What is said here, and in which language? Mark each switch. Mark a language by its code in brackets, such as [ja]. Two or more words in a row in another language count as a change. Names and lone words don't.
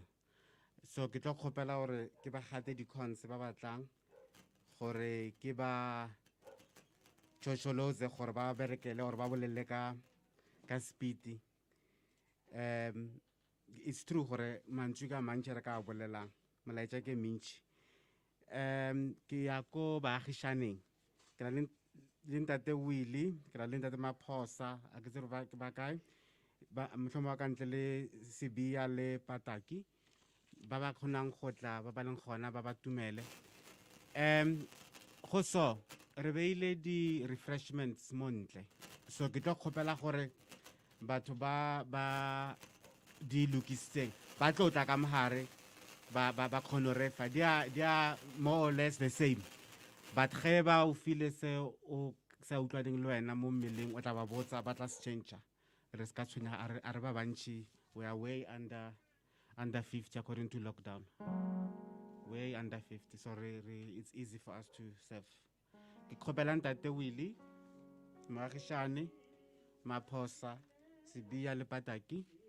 [nso] So ke tlo kgopela gore ke ba gate di-cons ba batlang gore ke ba tšotšolotse gore ba berekele gore ba bolele ka speed. [en] It's true [nso] gore mantswe ka mantši re ka bolelang molaetša ke mentši. Ke ya ko baagišaneng ke na le Ntate Willie, ke na le Ntate Maphosa, a ke tsere ba kae motlhomo wa ka ntle le Sebia le Pataki ba ba kgonang go tla ba ba leng gona ba ba tumele. Go so re beile di-refreshments mo ntle, so ke tlo kgopela gore batho ba di lokisitseng ba tlo tla ka mogare ba kgone refa di [en] are more or less the same, but [nso] ge ba o file se o sa utlwaneng le wena mo mmeleng o tla ba botsa ba tla se changer. Re ska tshwenya a re ba bantši [en] we are way under 50 according to lockdown, way under 50, so it's easy for us to serve. [nso] Ke kgopela Ntate Willie, Moagišane, Maphosa, Sebia le Pataki.